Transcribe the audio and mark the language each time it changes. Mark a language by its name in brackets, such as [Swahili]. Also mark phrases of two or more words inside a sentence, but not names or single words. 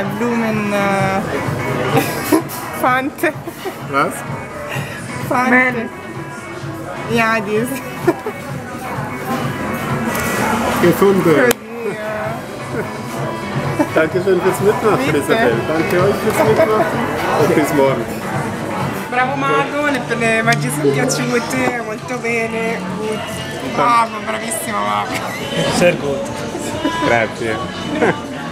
[German] Blumen. Fante. Was? Fante. Ja, die ist. Gefunden. Ja. Dankeschön fürs Mitmachen, Bitte. Isabel. Danke euch fürs Mitmachen und bis morgen. [Italian] Bravo Marlon, per le magie sono piaciute, molto bene. Bravo, bravissimo Marco. [German] Sehr gut. [Italian] Grazie.